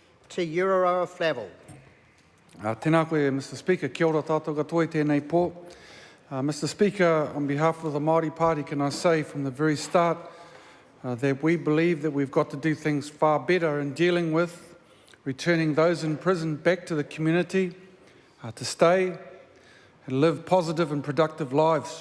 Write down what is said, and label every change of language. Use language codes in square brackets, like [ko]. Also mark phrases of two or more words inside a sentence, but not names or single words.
[en] to Ururoa Flavell. [mi] Tēnā koe, [en] Mr Speaker, [mi] kia ora tātou katoa tēnei pō. [en] Mr Speaker, on behalf of the Māori Party, can I say from the very start that we believe that we've got to do things far better in dealing with returning those in prison back to the community to stay and live positive and productive lives.